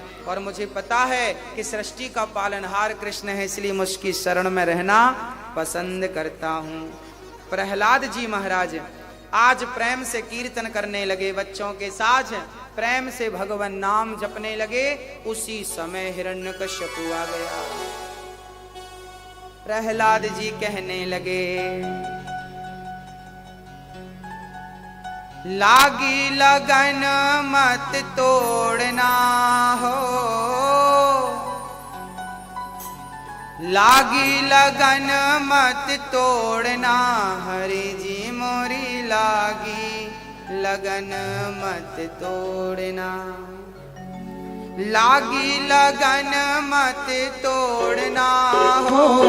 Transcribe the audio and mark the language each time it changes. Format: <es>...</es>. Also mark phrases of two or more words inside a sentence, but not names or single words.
<hi>और मुझे पता है कि सृष्टि का पालनहार कृष्ण है, इसलिए मैं उसकी शरण में रहना पसंद करता हूँ। प्रहलाद जी महाराज आज प्रेम से कीर्तन करने लगे बच्चों के साथ, प्रेम से भगवान नाम जपने लगे। उसी समय हिरण्यकश्यपु आ गया। प्रहलाद जी कहने लगे, लागी लगन मत तोड़ना हो, लागी लगन मत तोड़ना, हरि जी मोरी लागी लगन मत तोड़ना, लागी लगन मत तोड़ना हो,</hi>